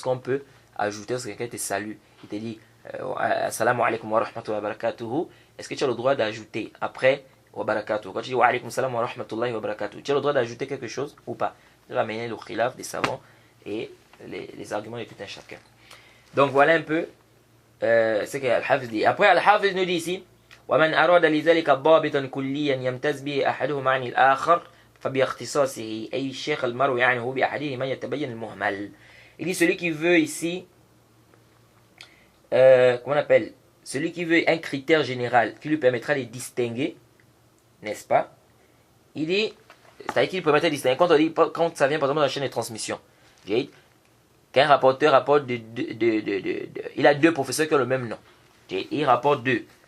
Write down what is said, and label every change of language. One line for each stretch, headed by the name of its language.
French: Est-ce qu'on peut ajouter, lorsque quelqu'un te salue, il te dit assalamu alaikum wa rahmatullahi wa barakatuhu, est-ce que tu as le droit d'ajouter après wa barakatuhu? Quand tu dis wa alaikum salam wa rahmatullahi wa barakatuhu, tu as le droit d'ajouter quelque chose ou pas? Je vais ramener le khilaf des savants et les arguments de tout un chacun. Donc voilà un peu ce que Al-Hafiz dit. Après, Al-Hafiz nous dit ici
Arabic: ومن أراد لذلك ضابطا كليا يمتاز به أحدهما عن الآخر فباختصاصه أي الشيخ المروي عنه بأحدهما يتبين المهمل.
French: Il dit celui qui veut ici, comment on appelle, celui qui veut un critère général qui lui permettra de distinguer, n'est-ce pas? Il dit, c'est-à-dire qu'il permettra de distinguer quand ça vient par exemple dans la chaîne de transmission. Qu'un rapporteur rapporte il a deux professeurs qui ont le même nom. Il rapporte deux.